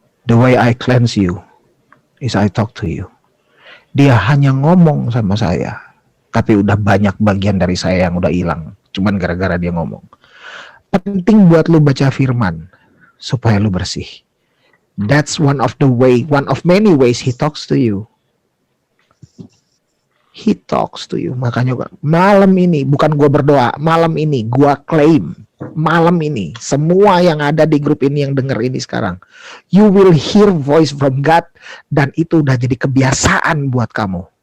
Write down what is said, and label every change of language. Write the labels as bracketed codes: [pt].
[en] The way I cleanse you is I talk to you. [id] Dia hanya ngomong sama saya, tapi udah banyak bagian dari saya yang udah hilang. Cuman gara-gara dia ngomong. Penting buat lu baca firman supaya lu bersih. [en] That's one of many ways he talks to you. He talks to you. [id] Makanya malam ini bukan gua berdoa, malam ini gua claim, malam ini semua yang ada di grup ini yang denger ini sekarang, [en] you will hear voice from God, [id] dan itu udah jadi kebiasaan buat kamu.